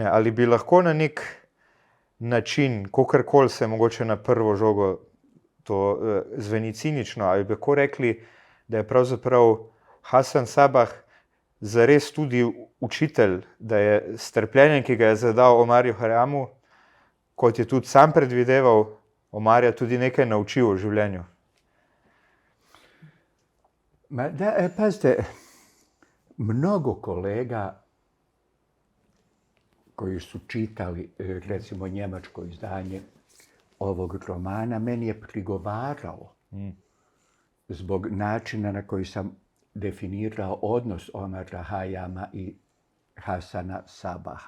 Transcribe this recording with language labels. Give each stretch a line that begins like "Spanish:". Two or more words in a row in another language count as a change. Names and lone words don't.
Slovenian: Ali bi lahko na nek način, kakorkoli se mogoče na prvo žogo to zveni cinično, ali bi lahko rekli, da je pravzaprav Hasan Sabah zares tudi učitelj, da je s trpljenjem, ki ga je zadal Omarju Hajamu, kot je tudi sam predvideval, Omarja tudi nekaj naučil o življenju?
Bosnian: Pazite, mnogo kolega koji su čitali, recimo, njemačko izdanje ovog romana, meni je prigovarao zbog načina na koji sam definirao odnos Omara Hajama i Hasana Sabaha.